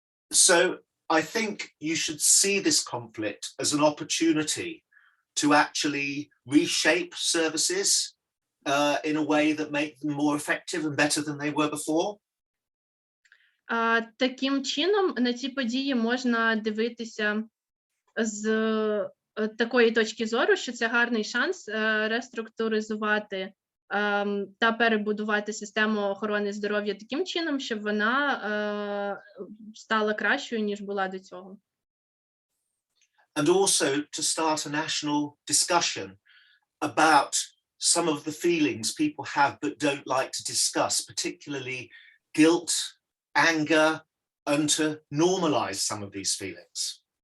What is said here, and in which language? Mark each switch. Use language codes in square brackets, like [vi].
[en] So I think you should see this conflict as an opportunity to actually reshape services in a way that make them more effective and better than they were before. [uk] Таким чином, на ці події можна дивитися з такої точки зору, що це гарний шанс реструктуризувати та перебудувати систему охорони здоров'я таким чином, щоб вона стала кращою, ніж була до цього. [en] And also to start a national discussion about some of the feelings people have but don't like to discuss, particularly guilt, anger, and to normalize some of these feelings.